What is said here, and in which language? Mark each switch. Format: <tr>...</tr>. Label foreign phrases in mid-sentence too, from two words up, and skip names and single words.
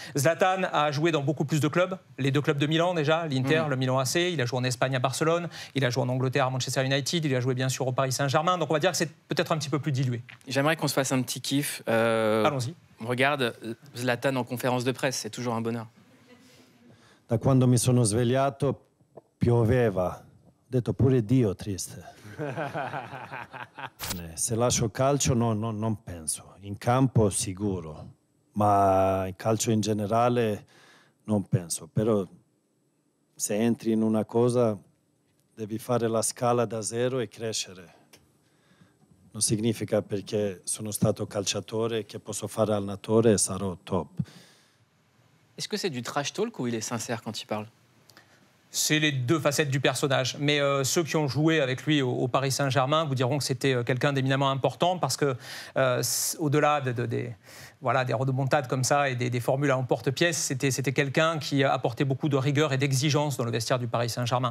<fr>Zlatan a joué dans beaucoup plus de clubs, les 2 clubs de Milan déjà, l'Inter, le Milan AC. Il a joué en Espagne à Barcelone, il a joué en Angleterre à Manchester United, il a joué bien sûr au Paris Saint-Germain. Donc on va dire que c'est peut-être un petit peu plus dilué. J'aimerais qu'on se fasse un petit kiff. Allons-y. Regarde Zlatan en conférence de presse, c'est toujours un bonheur.</fr> <it>Da quando mi sono svegliato pioveva. Ho detto pure Dio triste. Se lascio calcio non penso. In campo sicuro, ma in calcio in generale non penso. Però se entri in una cosa devi fare la scala da zero e crescere. Non significa perché sono stato calciatore che posso fare allenatore e sarò top.</it> <fr>Est-ce que c'est du</fr> <en>trash talk</en> <fr>ou il est sincère quand il parle? C'est les 2 facettes du personnage. Mais ceux qui ont joué avec lui au Paris Saint-Germain vous diront que c'était quelqu'un d'éminemment important parce que, au-delà des rodomontades comme ça et des formules à emporte-pièce, c'était quelqu'un qui apportait beaucoup de rigueur et d'exigence dans le vestiaire du Paris Saint-Germain.</fr>